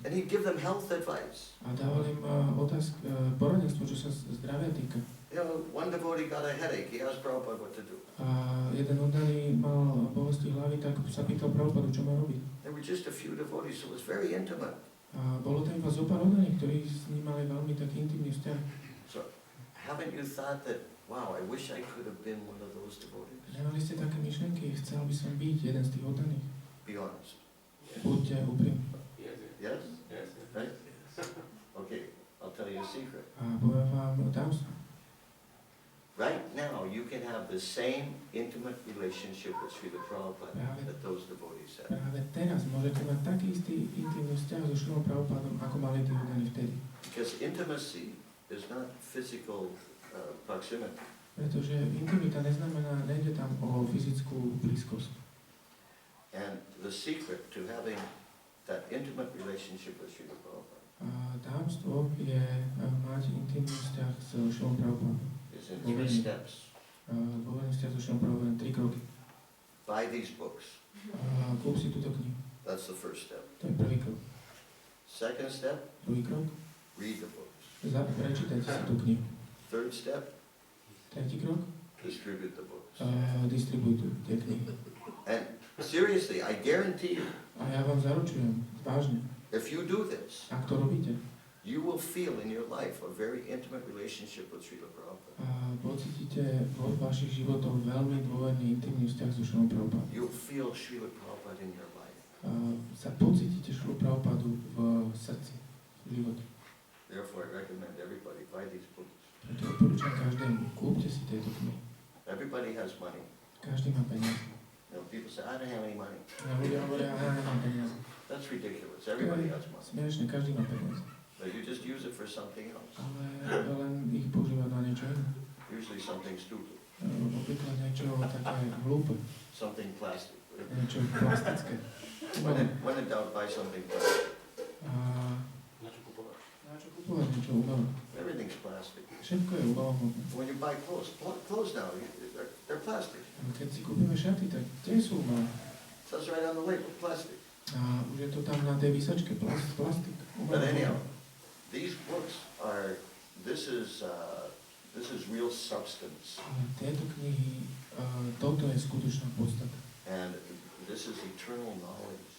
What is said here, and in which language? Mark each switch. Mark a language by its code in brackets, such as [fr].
[en] And he'd give them health advice. [sk] A dával im poradenstvo, čo sa zdravia týka. [en] You know, one devotee got a headache. He asked Prabhupada what to do. [sk] A jeden oddaný mal bolesti hlavy, tak sa pýtal Prabhupádu, čo má robiť. [en] There were just a few devotees, so it was very intimate. [sk] A bolo tam iba zo pár oddaných, ktorí s ním mali veľmi taký intimný vzťah. [en] So, haven't you thought that, wow, I wish I could have been one of those devotees? [sk] Nemali ste také myšlenky, chcel by som byť jeden z tých oddaných. [en] Be honest. [sk] Buďte úprimní. [en] Yes? Right? Okay, I'll tell you a secret. [sk] A poviem vám tajomstvo. [en] Right now, you can have the same intimate relationship with Srila Prabhupada that those devotees had. [sk] Práve teraz môžete mať taký istý intimný vzťah so Srilom Prabhupádom, ako mali tí oddaní vtedy. [en] Because intimacy is not physical proximity. [sk] Pretože intimita neznamená, nejde tam o fyzickú blízkosť. [en] And the secret to having that intimate relationship with Srila Prabhupada [sk] A Tajomstvo je mať intimný vzťah s Šilom Prabhupádom. [en] It's in 3 steps. [sk] Dôverný vzťah so Šilom Prabhupádom 3 kroky. [en] Buy these books. [sk] Kúp si túto knihu. [en] That's the first step. [sk] To je prvý krok. [en] Second step, [sk] Druhý krok. [en] read the books. [sk] Prečítajte si tú knihu. [en] Third step, [sk] Tretí krok. [en] distribute the books. [sk] Distribuuj tie knihy. [en] And seriously, I guarantee you, [sk] A ja vám zaručujem, vážne, [en] if you do this, [sk] ak to robíte, [en] you will feel in your life a very intimate relationship with Srila Prabhupada. [sk] pocítite vo vašich životoch veľmi dôverný, intimný vzťah so Šilom Prabhupádom. [en] You'll feel Srila Prabhupada in your life. [sk] Sa pocítite Šilu Prabhupádu v srdci, v živote. [en] Therefore, I recommend everybody buy these books. [sk] Preto odporúčam každému, kúpte si tieto knihy. [en] Everybody has money. [sk] Každý má peniaze. [en] You know, people say, I don't have any money. [sk] Ľudia hovoria, ja nemám peniaze. [en] That's ridiculous. Everybody has money. [sk] Smiešne, každý má peniaze. [en] But you just use it for something else. [sk] Ale len ich používať na niečo iné. [en] Usually something stupid. [sk] Obvykle niečo také hlúpe. [en] Something plastic. [sk] Niečo plastické. [en] When in doubt, buy something plastic. [sk] Na čo kupovať? Na čo kupovať niečo umelé? [en] Everything's plastic. [sk] Všetko je umelohmotné. [en] When you buy clothes now, they're plastic. [sk] Keď si kúpime šaty, tak tie sú umelé. [en] It says right on the label, plastic. [sk] A už je to tam na tej výsačke, plastik. [en] But anyhow, these books are, this is real substance. [sk] Tieto knihy, toto je skutočná podstata. [en] And this is eternal knowledge.